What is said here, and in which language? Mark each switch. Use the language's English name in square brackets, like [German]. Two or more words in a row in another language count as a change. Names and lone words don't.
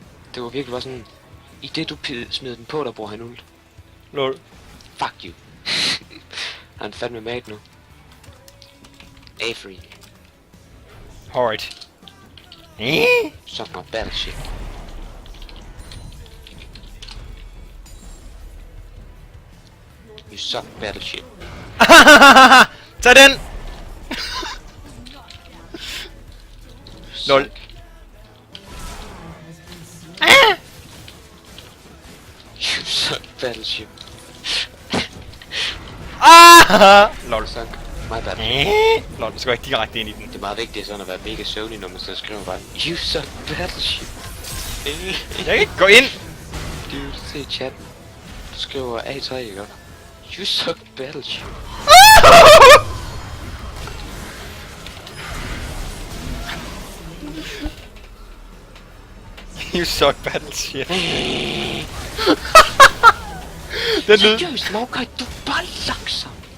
[Danish] Det var virkelig bare sådan... I det du smider den på, der bruger han ult. Lol. [English] Fuck you. [Danish] Han er fandme mad nu. A-free. Horrid. [English] Suck my battleship. You suck battleship. [Danish] Tag den! Lol. [English] You suck battleship. Lol. Suck my battleship. [Danish] Lol, så går jeg direkte ind i den. Det er meget vigtigt sådan at være mega søvnig, når man så skriver bare [English] you suck battleship. [Danish] Jeg kan ikke gå ind! Du se chatten. Du skriver A3, ikke? [English] You suck battleship. You suck battleship. [Danish] Den lyd. Seriøst, Morten, du er bare langsom.